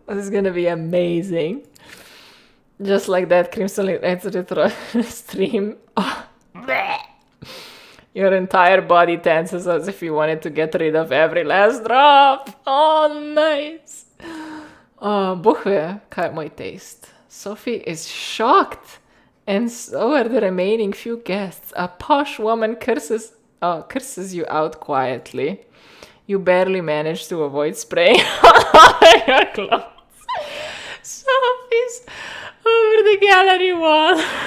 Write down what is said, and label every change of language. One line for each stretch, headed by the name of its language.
English: This is gonna be amazing. Just like that, Crimson Retro stream. Oh. Your entire body tenses as if you wanted to get rid of every last drop. Oh, nice.
Slovenian: Oh, boh ve, kaj je moj taste.
English: Sophie is shocked. And so are the remaining few guests. A posh woman curses you out quietly. You barely manage to avoid spraying your clothes. Sophie's over the gallery wall.